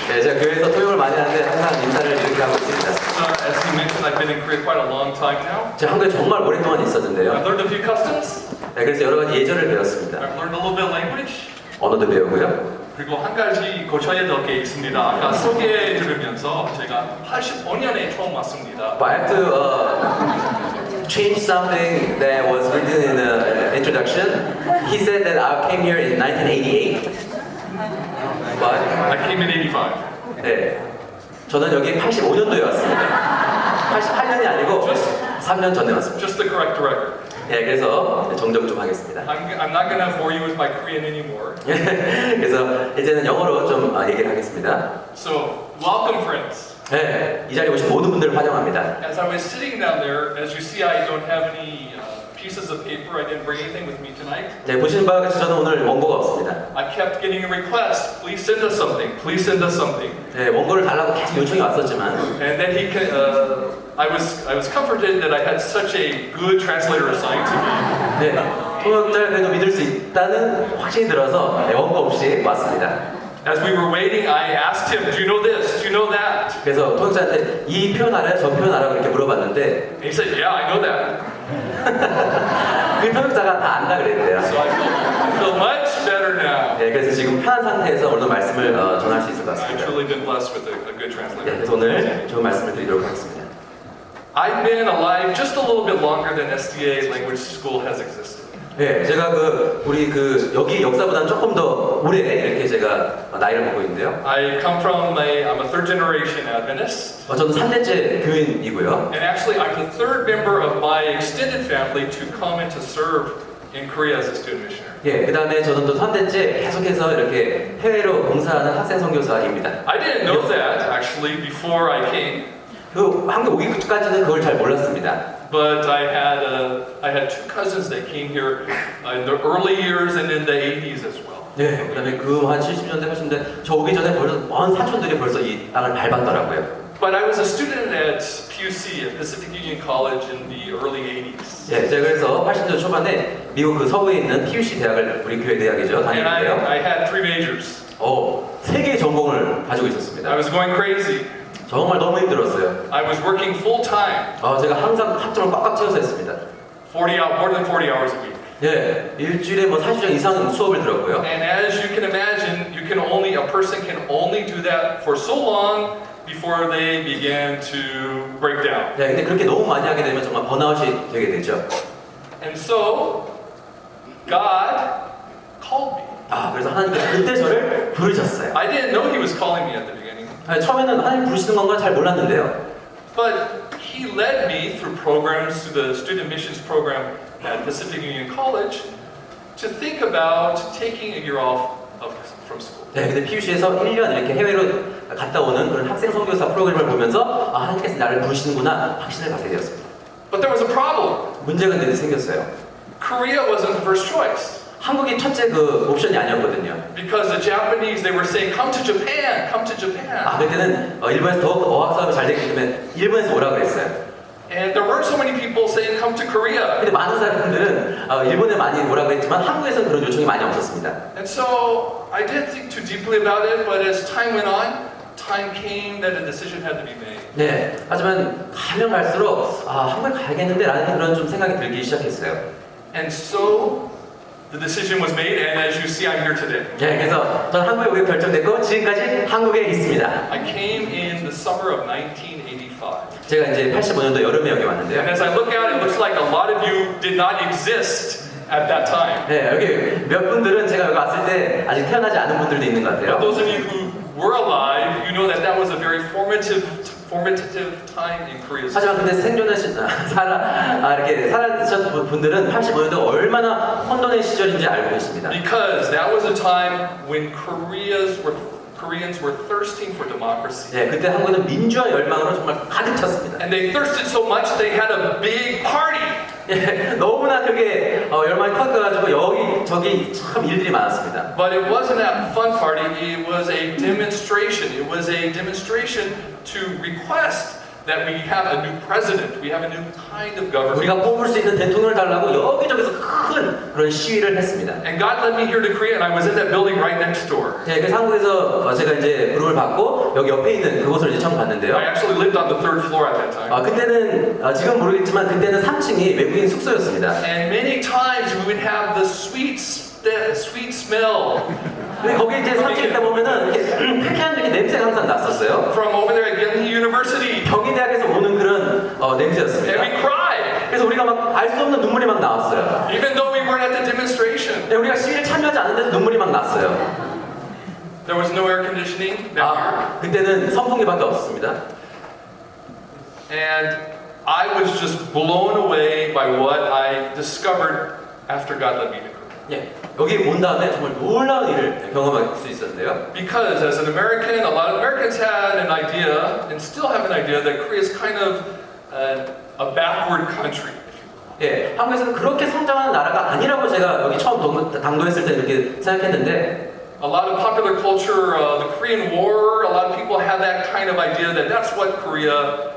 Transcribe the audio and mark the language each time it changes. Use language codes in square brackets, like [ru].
[ko] 네, 제가 교회에서 토요일 많이 하는데 항상 인사를 이렇게 하고 있습니다. [en] As you mentioned, I've been in Korea quite a long time now. [ko] 제가 한국에 정말 오랫동안 [en] I've [ko] 있었는데요. [en] learned a few customs. [ko] 네, 그래서 여러 가지 예절을 배웠습니다. [en] I've learned a little bit of language. [ko] 언어도 배우고요. 그리고 한 가지 고쳐야 될 게 있습니다. 아까 소개 들으면서 제가 85년에 처음 왔습니다. [en] But I have to change something that was written in the introduction. He said that I came here in 1988. But I came in 85. [ko] 네, 저는 여기 85년도에 왔습니다. 88년이 아니고 3년 전에 왔습니다. [en] Just to correct the record. [ko] 네, 그래서 정정 좀 하겠습니다. [en] I'm not going to bore you with my Korean anymore. [ko] 그래서 이제는 영어로 좀 얘기를 하겠습니다. [en] So, welcome friends. [ko] 네, 이 자리에 오신 모든 분들을 환영합니다. [en] As I was sitting down there, as you see, I don't have any pieces of paper. I didn't bring anything with me tonight. [ko] 네, 보시는 바와 같이 저는 오늘 원고가 없습니다. [en] I kept getting a request. Please send us something. Please send us something. [ko] 네, 원고를 달라고 계속 요청이 왔었지만, [en] And then I was comforted that I had such a good translator assigned to me. [ko] 네, 통역자를 그래도 믿을 수 있다는 확신이 들어서 네, 원고 없이 왔습니다. [en] As we were waiting, I asked him, "Do you know this? Do you know that?" [ko] 그래서 통역자한테 이 표현 알아요? 저 표현 알아요? 이렇게 물어봤는데, [en] He said, "Yeah, I know that." [ko] 그 통역자가 다 안다 그랬대요. [en] So I feel much better now. [ko] 네, 그래서 지금 편한 상태에서 오늘 말씀을 전할 수 있을 것 [en] I've [ko] 같습니다. [en] truly been blessed with a good [ko] 네, [en] translator. [ko] 그래서 오늘 좋은 말씀을 드리도록 하겠습니다. [en] I've been alive just a little bit longer than SDA Language School has existed. [ko] 네, 제가 우리 여기 역사보다는 조금 더 오래 이렇게 제가 나이를 먹고 있는데요. [en] I'm a third generation Adventist. [ko] 저는 3대째 교인이고요. [en] And actually, I'm the third member of my extended family to come and to serve in Korea as a student missionary. [ko] 예, 그 다음에 저는 또 3대째 계속해서 이렇게 해외로 봉사하는 학생 선교사입니다. [en] I didn't know that actually before I came. [ko] 한국 오기 전까지는 그걸 잘 몰랐습니다. [en] But I had two cousins that came here in the early years and in the 80s as well. [ko] 네, 그 다음에 한 70년대, 80년대 저 오기 전에 벌써 먼 사촌들이 벌써 이 땅을 밟았더라고요. [en] But I was a student at PUC, at Pacific Union College in the early 80s. [ko] 예, 제가 그래서 80년대 초반에 미국 서부에 있는 PUC 대학을 우리 교회 대학이죠. [en] And [ko] 다녔는데요. [en] I had three majors. [ko] 3개의 전공을 가지고 있었습니다. [en] I was going crazy. [ko] 정말 너무 힘들었어요. [en] I was working full time. [ko] 제가 항상 학점을 꽉꽉 채워서 했습니다. [en] more than 40 hours a week. [ko] 예, 일주일에 40시간 이상 수업을 들었고요. [en] And as you can imagine, a person can only do that for so long before they begin to break down. [ko] 네, 근데 그렇게 너무 많이 하게 되면 정말 번아웃이 되게 되죠. [en] And so, God called me. [ko] 그래서 하나님께서 그때 저를 부르셨어요. [en] I didn't know He was calling me at the beginning. [ko] 처음에는 하나님 부르시는 건 잘 몰랐는데요. [en] But He led me through programs, through the student missions program at Pacific Union College, to think about taking a year off from school. [ko] 네, 근데 PUC에서 1년 이렇게 해외로 갔다 오는 그런 학생 선교사 프로그램을 보면서 하나님께서 나를 부르시는구나 확신을 갖게 되었습니다. [en] But there was a problem. [ko] 문제가 근데 생겼어요. [en] Korea wasn't the first choice. [ko] 한국이 첫째 옵션이 아니었거든요. [en] Because the Japanese, they were saying, come to Japan, come to Japan. [ko] 그때는 일본에서 더 어학 사업이 잘 되기 때문에 일본에서 오라 그랬어요. [en] And there weren't so many people saying, come to Korea. [ko] 근데 많은 사람들은 일본에 많이 오라고 했지만 한국에서는 그런 요청이 많이 없었습니다. [en] And so I didn't think too deeply about it, but as time went on, time came that a decision had to be made. [ko] 네, 하지만 가면 갈수록 한국에 가야겠는데 라는 그런 좀 생각이 들기 시작했어요. [en] And so the decision was made, and as you see, I'm here today. [ko] 네, 그래서 저는 한국에 오기로 결정됐고 지금까지 한국에 있습니다. [en] I came in the summer of 1985. [ko] 제가 이제 85년도 여름에 여기 왔는데요. [en] And as I look out, it looks like a lot of you did not exist at that time. [ko] 네, 여기 몇 분들은 제가 여기 왔을 때 아직 태어나지 않은 분들도 있는 것 [en] But [ko] 같아요. [en] those of you who were alive, you know that was a very formative time in Korea's history. [ko] 하지만 근데 생존을 이렇게 살아계셨던 분들은 85년도가 얼마나 혼돈의 시절인지 알고 계십니다. [en] Because that was a time when Koreans were thirsting for democracy. [ko] 네, 그때 한국은 민주화 열망으로 정말 가득 찼습니다. [en] And they thirsted so much they had a big party. [ko] 예, 너무나 그게 열망이 커져가지고 여기저기 참 일들이 많았습니다. [en] But it wasn't a fun party. It was a demonstration. It was a demonstration to request that we have a new president, we have a new kind of government. [ko] 우리가 뽑을 수 있는 대통령을 달라고 여기저기서 큰 그런 시위를 했습니다. [en] And God led me here to Korea, and I was in that building right next door. [ko] 네, 그래서 한국에서 제가 이제 부름을 받고 여기 옆에 있는 그곳을 이제 처음 갔는데요. [en] I actually lived on the 3rd floor at that time. [ko] 그때는 지금 모르겠지만 그때는 3층이 외국인 숙소였습니다. [en] And many times we would have the sweet smell [ko] 근데 거기 이제 3층에 있다 보면은 이렇게 쾌쾌한 이렇게 냄새가 항상 났었어요. [en] from over there at Yale University. [ko] 경희대학에서 오는 그런 [en] And [ko] 냄새였습니다. [en] we cried, [ko] 그래서 우리가 막 알 수 없는 눈물이 막 나왔어요. [en] even though we weren't at the demonstration. [ko] 네, 우리가 시위에 참여하지 않는데도 눈물이 막 났어요. [en] There was no air conditioning that year. [ko] 그때는 선풍기밖에 없었습니다. [en] And I was just blown away by what I discovered after God led me to Korea. [ko] 예, 여기 온 다음에 정말 놀라운 일을 경험할 수 있었는데요. [en] Because as an American, a lot of Americans had an idea, and still have an idea, that Korea is kind of a backward country. [ko] 예, 한국에서는 그렇게 성장하는 나라가 아니라고 제가 여기 처음 당도했을 때 이렇게 생각했는데, [en] A lot of popular culture, the Korean War, a lot of people had that kind of idea that that's what Korea